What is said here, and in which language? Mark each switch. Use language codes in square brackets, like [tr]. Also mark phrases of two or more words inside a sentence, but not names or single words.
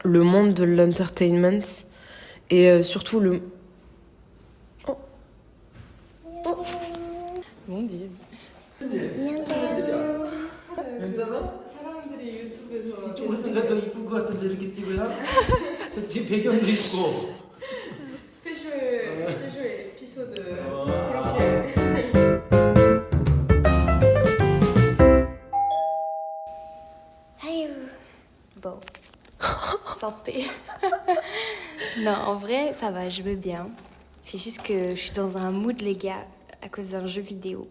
[fr] le monde de l'entertainment et surtout le... Oh. Oh. Mon Dieu. [ko] 괜찮아? 사람들이 유튜브에서 네가 더 이쁜 것 같은데 이렇게 찍어야? 저 뒤에 배경도 있고. [en] special episode [ko] 아. 이렇게. [fr] Bon, santé. Non, en vrai, ça va, je vais bien. C'est juste que je suis dans un mood, les gars, à cause d'un jeu vidéo.